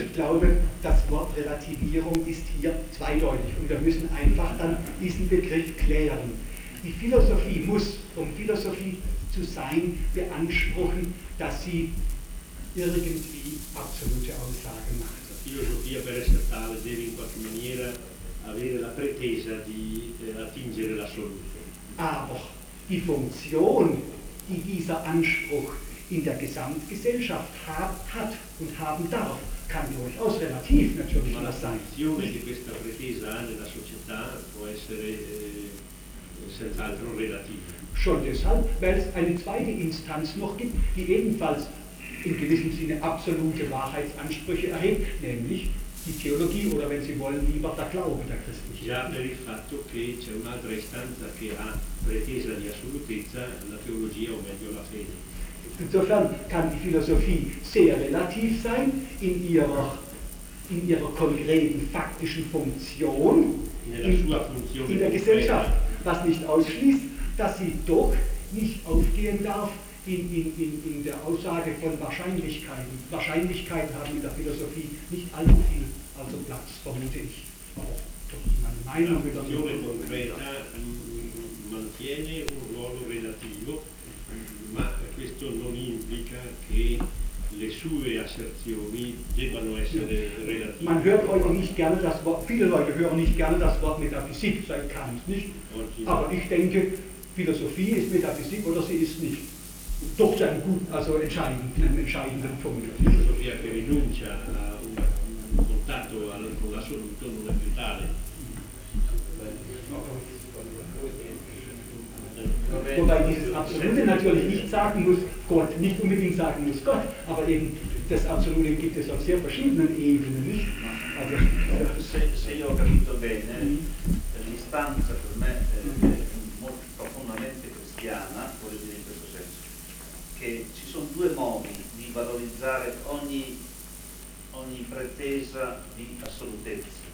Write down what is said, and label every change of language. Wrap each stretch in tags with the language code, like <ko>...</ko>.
<de>Ich glaube, das Wort Relativierung ist hier zweideutig und wir müssen einfach dann diesen Begriff klären. Die Philosophie muss, um Philosophie zu sein, beanspruchen, dass sie irgendwie absolute Aussagen macht.</de> <it>La filosofia per essere tale deve in qualche maniera avere la pretesa di attingere l'assoluto.</it> <de>Aber die Funktion, die dieser Anspruch in der Gesamtgesellschaft hat und haben darf, kann durchaus relativ natürlich sein.</de> <it>Ma la funzione che questa pretesa ha nella società può essere senz'altro relativa.</it> <de>Schon deshalb, weil es eine zweite Instanz noch gibt, die ebenfalls in gewissem Sinne absolute Wahrheitsansprüche erhebt, nämlich die Theologie oder wenn Sie wollen lieber der Glaube der Christlichen.</de> <it>Già per il fatto che c'è un'altra istanza che ha pretesa di assolutezza, la teologia o meglio la fede.</it> <de>Insofern kann die Philosophie sehr relativ sein in ihrer konkreten faktischen Funktion in der Gesellschaft, was nicht ausschließt, dass sie doch nicht aufgehen darf in der Aussage von Wahrscheinlichkeiten. Wahrscheinlichkeiten haben in der Philosophie nicht allzu viel also Platz, vermute ich. Meine Meinung</de> <it>la funzione concreta mantiene un ruolo relativo, ma questo non implica che le sue asserzioni debbano essere relative.</it> <de>Man hört heute nicht gerne das Wort, viele Leute hören nicht gerne das Wort Metaphysik, seit Kant, nicht? Aber ich denke, Philosophie ist Metaphysik oder sie ist nicht. Doch zu einem entscheidenden Punkt.</de> <it>La filosofia che rinuncia a un contatto con l'assoluto non è più tale.</it> <de>Wobei dieses Absolute natürlich nicht sagen muss Gott, nicht unbedingt sagen muss Gott, aber eben das Absolute gibt es auf sehr verschiedenen Ebenen, nicht?</de> <it>Also, se io ho capito bene, l'istanza per me è molto profondamente cristiana, vuol dire in questo senso, che ci sono due modi di valorizzare ogni pretesa di assolutezza.</it>